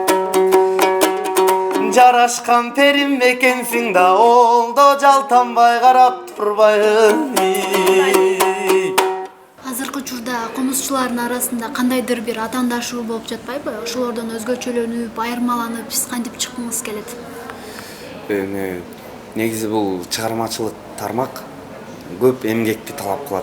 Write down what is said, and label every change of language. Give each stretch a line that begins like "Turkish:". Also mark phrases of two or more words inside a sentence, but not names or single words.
Kyrgyz: Жарашкан перим экенсиң да Олдо жалтанбай карап турбайым Азыркы учурда комузчулардын арасында кандайдыр бир атаандашуу болуп жатпайбы? Ошолордон өзгөчөлөнүп, айырмаланып, сиз кантип чыккыңыз келет? Негизи бул чыгармачылык тармак көп эмгекти талап кылат.